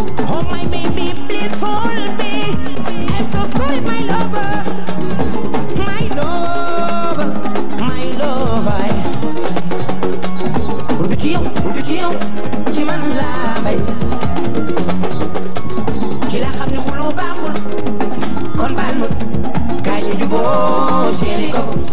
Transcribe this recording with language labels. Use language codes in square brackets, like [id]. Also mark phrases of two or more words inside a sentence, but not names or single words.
[en] Oh my baby, please hold me. I'm so sorry, my lover. My lover, my lover. [wo] Du ci yow, du ci yow, ci man laa bay. Ci la xam ne xuloo baaxul, kon baal ma, kaay ñu juboo, chéri ko.